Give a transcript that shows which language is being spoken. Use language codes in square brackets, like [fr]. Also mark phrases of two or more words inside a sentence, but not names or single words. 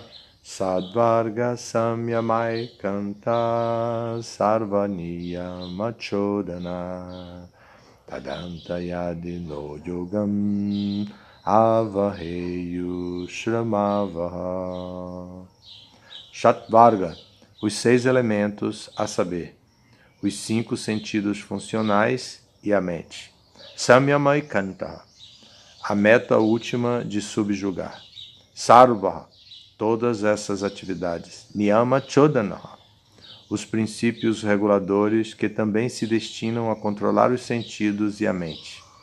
[sa] Sadvarga Samyamai Kanta Sarvaniya Chodana Tadanta Yadi No Yogam Avaheyu Shramavaha. [pt] Shatvarga, os 6 elementos, a saber, os 5 sentidos funcionais e a mente. [sa] Samyamai Kanta, [pt] a meta última de subjugar. Sarva, todas essas atividades. [sa] Niyama Chodana, [pt] os princípios reguladores que também se destinam a controlar os sentidos e a mente.